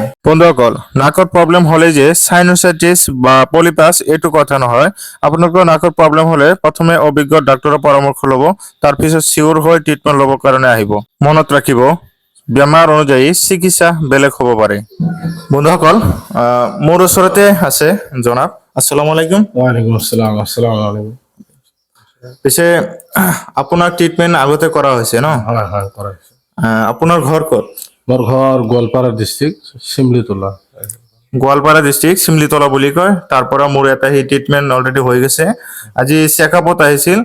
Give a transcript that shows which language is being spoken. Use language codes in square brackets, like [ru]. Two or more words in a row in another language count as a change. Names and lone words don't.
[as] বন্ধুসকল, নাকৰ প্ৰব্লেম হ'লে যে সাইনোসাইটিছ বা পলিপাছ এইটো কথা নহয়। আপোনালোকৰ নাকৰ প্ৰব্লেম হ'লে প্ৰথমে অভিজ্ঞ ডাক্তৰৰ পৰামৰ্শ ল'ব, তাৰপিছত চিয়ৰ হৈ ট্ৰিটমেণ্ট ল'বৰ কাৰণে আহিব। মনত ৰাখিব, বেমাৰ অনুযায়ী চিকিৎসা বেলেগ হ'ব পাৰে। বন্ধুসকল, মোৰ ওচৰতে আছে জনাব। [ar] السلام عليكم. وعليكم السلام. السلام عليكم. [as] পিছে আপোনাৰ ট্ৰিটমেণ্ট আগতে কৰা হৈছে ন? হয় হয় কৰা হৈছে। আপোনাৰ ঘৰ ক'ত? মোৰ ঘৰ গোৱালপাৰা ডিষ্ট্ৰিক্ট চিমলিতলা। গোৱালপাৰা ডিষ্ট্ৰিক্ট চিমলিতলা বুলি কয়। তাৰ পৰা মোৰ এটা সেই ট্ৰিটমেণ্ট অলৰেডি হৈ গৈছে। আজি চেকআপত আহিছিল।